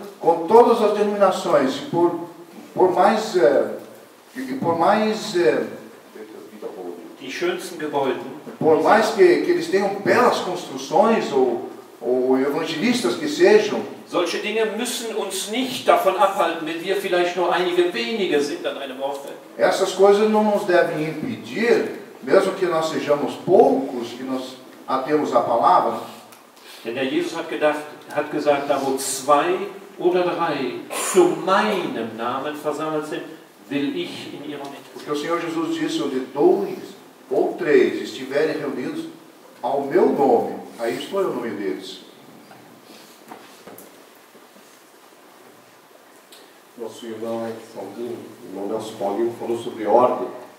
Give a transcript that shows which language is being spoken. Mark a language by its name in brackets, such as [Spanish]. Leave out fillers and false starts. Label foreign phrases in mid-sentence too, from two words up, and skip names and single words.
[Portuguese] Com todas as denominações, [German] die schönsten Gebäude, [Portuguese] por mais que eles tenham belas construções ou evangelistas que sejam, [German] solche Dinge müssen uns nicht davon abhalten, wenn wir vielleicht nur einige wenige sind an einem Ort. [Portuguese] essas coisas não nos devem impedir, mesmo que nós sejamos poucos, que nós atemos a palavra. [German] Denn der Jesus hat gesagt, da wo 2 oder 3 zu meinem Namen versammelt sind, will ich in ihrer Mitte. [Portuguese] Porque o Senhor Jesus disse, onde 2 ou 3 estiverem reunidos ao meu nome, aí estou eu no meio deles. Nosso irmão Nelson Paulinho falou sobre ordem.